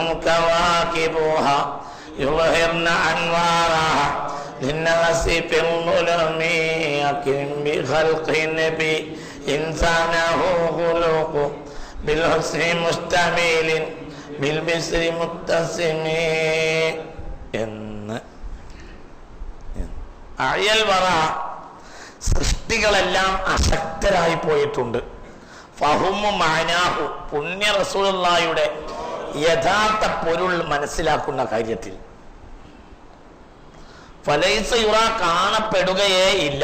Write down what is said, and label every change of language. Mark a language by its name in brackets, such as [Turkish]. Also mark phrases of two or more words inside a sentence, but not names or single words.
[Arabic] كواكبها يظهرن أنوارها للناس في الظلم أكرم بخلق النبي إنسانه خلق بالحسن مشتمل بالبشر متسم أعيا الورى [Malayalam] സൃഷ്ടികളെല്ലാം അശക്തരായി പോയിട്ടുണ്ട്. [Arabic] ففهم معناه [Malayalam] പുണ്യ റസൂലുള്ളാഹിയുടെ യഥാർത്ഥ പൊരുൾ മനസ്സിലാക്കുന്ന കാര്യത്തിൽ [Arabic] فليس يرى [Malayalam] കാണപ്പെടുകയേ ഇല്ല.